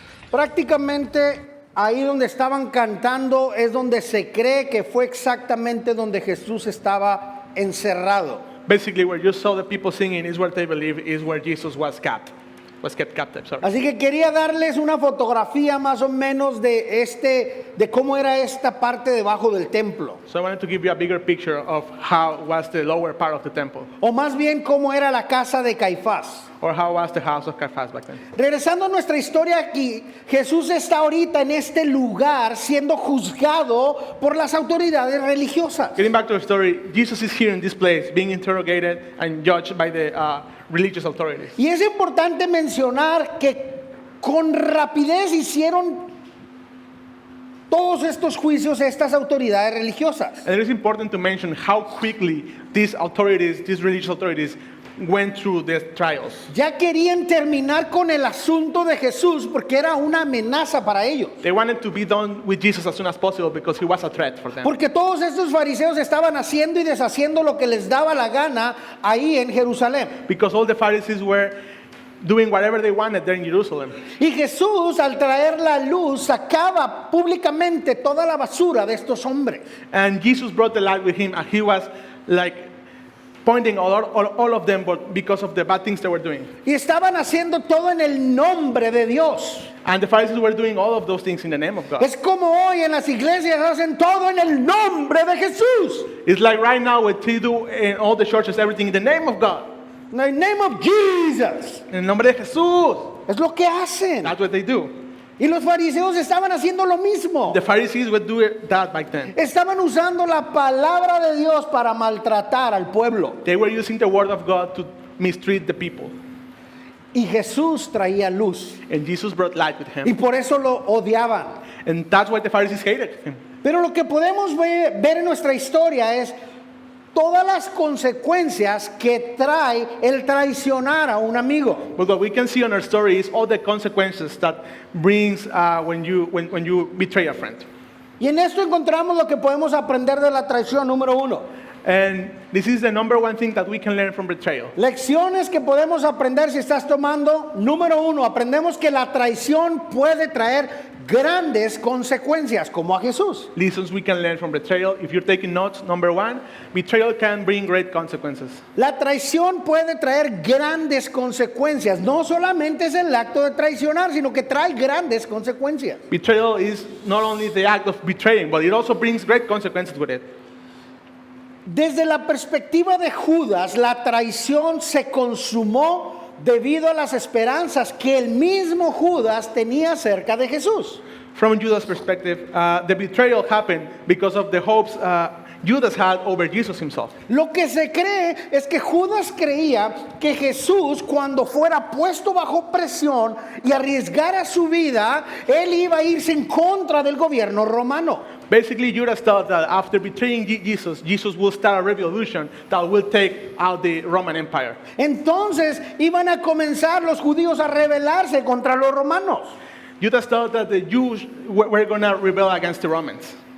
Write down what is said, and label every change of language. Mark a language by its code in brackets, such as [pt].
[es] Prácticamente ahí donde estaban cantando es donde se cree que fue exactamente donde Jesús estaba encerrado. [en] Basically, where you saw the people singing is where they believe is where Jesus was kept captive. Sorry. [es] Así que quería darles una fotografía más o menos de cómo era esta parte debajo del templo. [en] So I wanted to give you a bigger picture of how was the lower part of the temple, [es] O más bien cómo era la casa de Caifás. [en] or how was the house of Caiaphas back then. [es] Regresando a nuestra historia aquí, Jesús está ahorita en este lugar siendo juzgado por las autoridades religiosas. [en] Getting back to the story, Jesus is here in this place, being interrogated and judged by the religious authorities. [es] Y es importante mencionar que con rapidez hicieron todos estos juicios estas autoridades religiosas. [en] And it is important to mention how quickly these religious authorities, went through these trials. [es] Ya querían terminar con el asunto de Jesús porque era una amenaza para ellos. [en] They wanted to be done with Jesus as soon as possible because he was a threat for them. [es] Porque todos estos fariseos estaban haciendo y deshaciendo lo que les daba la gana ahí en Jerusalén. [en] Because all the Pharisees were doing whatever they wanted there in Jerusalem. [es] Y Jesús, al traer la luz, sacaba públicamente toda la basura de estos hombres. [en] And Jesus brought the light with him, and he was like pointing all of them, but because of the bad things they were doing. [es] Y estaban haciendo todo en el nombre de Dios. [en] And the Pharisees were doing all of those things in the name of God. [es] Es como hoy en las iglesias hacen todo en el nombre de Jesús. [en] It's like right now what they do in all the churches, everything in the name of God. In the name of Jesus. [es] En el nombre de Jesús. Es lo que hacen. [en] That's what they do. [es] Y los fariseos estaban haciendo lo mismo. [en] The Pharisees would do that back then. [es] Estaban usando la palabra de Dios para maltratar al pueblo. [en] They were using the word of God to mistreat the people. [es] Y Jesús traía luz. [en] And Jesus brought light with [es] Y [en] him. [es] por eso lo odiaban. [en] And that's why the Pharisees hated him. [es] Pero lo que podemos ver en nuestra historia es todas las consecuencias que trae el traicionar a un amigo. [en] But what we can see on our story is all the consequences that brings when you betray a friend. [es] Y en esto encontramos lo que podemos aprender de la traición, número 1. [en] And this is the number one thing that we can learn from betrayal. [es] Lecciones que podemos aprender si estás tomando. Número 1, aprendemos que la traición puede traer grandes consecuencias, como a Jesús. [en] Lessons we can learn from betrayal. If you're taking notes, number one, betrayal can bring great consequences. [es] La traición puede traer grandes consecuencias. No solamente es el acto de traicionar, sino que trae grandes consecuencias. [en] Betrayal is not only the act of betraying, but it also brings great consequences with it. [es] Desde la perspectiva de Judas, la traición se consumó debido a las esperanzas que el mismo Judas tenía acerca de Jesús. [en] From Judas' perspective, the betrayal happened because of the hopes Judas had over Jesus himself. [es] Lo que se cree es que Judas creía que Jesús, cuando fuera puesto bajo presión y arriesgara su vida, él iba a irse en contra del gobierno romano. [en] Basically, Judas thought that after betraying Jesus, Jesus will start a revolution that will take out the Roman Empire. [es] Entonces iban a comenzar los judíos a rebelarse contra los romanos. [en] Judas thought that the Jews were going to rebel against the Romans.